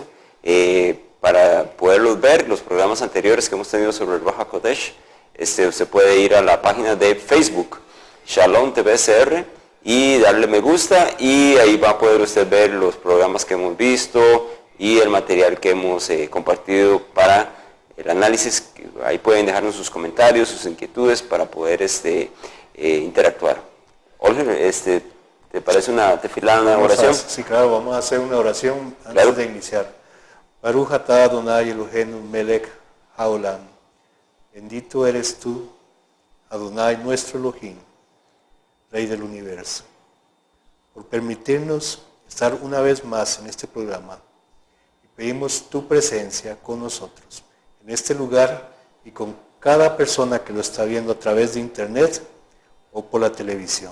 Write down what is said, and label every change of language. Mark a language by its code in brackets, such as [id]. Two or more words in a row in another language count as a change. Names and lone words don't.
[es] Para poderlos ver, los programas anteriores que hemos tenido sobre el [he] רוח הקודש, [es] usted puede ir a la página de Facebook, Shalom TVCR, y darle me gusta, y ahí va a poder usted ver los programas que hemos visto y el material que hemos compartido para el análisis. Ahí pueden dejarnos sus comentarios, sus inquietudes para poder interactuar. Olger, ¿te parece una tefilá, una oración? Sí, claro, vamos a hacer una oración antes de iniciar. [he] ברוך אתה אדוני אלוהינו מלך העולם. [es] Bendito eres tú, Adonai nuestro Elohim, Rey del universo, por permitirnos estar una vez más en este programa. Y pedimos tu presencia con nosotros, en este lugar y con cada persona que lo está viendo a través de internet o por la televisión.